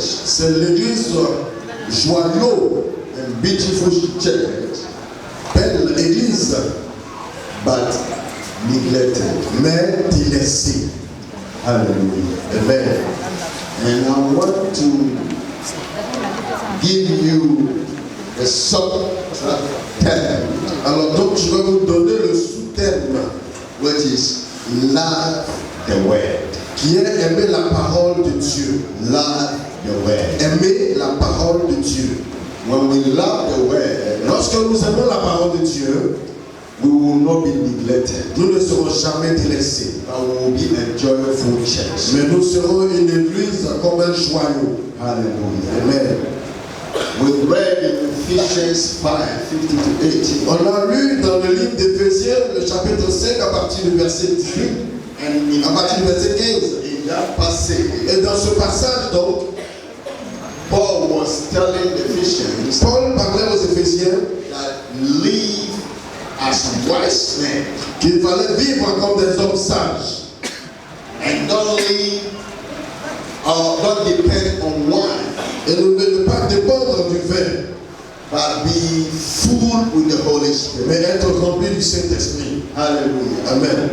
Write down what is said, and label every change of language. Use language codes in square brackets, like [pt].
[fr] C'est l'église joyeux, [en] and beautiful church, [fr] belle église, [en] but neglected, [fr] mais délaissée. Hallelujah. Amen. [en] And I want to give you a sub-theme. [fr] Alors donc je vais vous donner le sous-thème, [en] which is love the word. [fr] Qui est aimer la parole de Dieu. [en] Love the word. [fr] Aimer la parole de Dieu. [en] When we love the word, [fr] lorsque nous aimons la parole de Dieu, [en] we will not be neglected. [fr] Nous ne serons jamais délaissés. [en] But we will be a joyful church. [fr] Mais nous serons une église comme un joyau. Hallelujah. Amen. [en] We read in Ephesians 5:50-80. [fr] On a lu dans le livre d'Éphésiens, le chapitre 5, à partir du verset 18, à partir du verset 15. [en] In that passage, [fr] et dans ce passage, donc, [en] Paul was telling the Ephesians, [fr] Paul parlait aux Éphésiens, [en] that live as wise men, [fr] qu'il fallait vivre comme des hommes sages, [en] and don't live or don't depend on wine, [fr] et ne pas dépendre du vin, [en] but be full with the Holy Spirit, [fr] mais être rempli du Saint-Esprit. [en] Hallelujah. Amen.